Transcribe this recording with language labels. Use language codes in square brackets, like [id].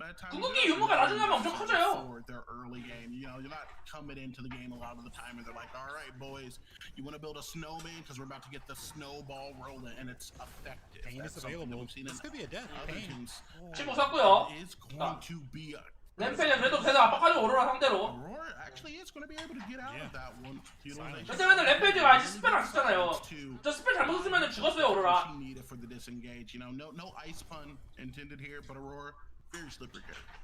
[ko] 궁극기 유무가 나중에 하면 엄청 커져요. [en] Their early game, you know, you're not coming into the game a lot of the time and they're like, all right, boys, you want to build a snowman because we're about to get the snowball rolling and it's effective. Pain is available. This could be a death. Pain. [ko] 친구 샀고요. [en] Is going to be a [ko] 램페이지 그래도 계속 압박하죠 오로라 상대로. [en] Aurora actually is going to be able to get out of that one. [ko] 그때는 램페이지가 아직 스펠 안 썼잖아요. 저 스펠 잘못 썼으면 죽었어요 오로라. [en] She needed for the disengage, you know, no ice pun intended here, but Aurora very slippery good.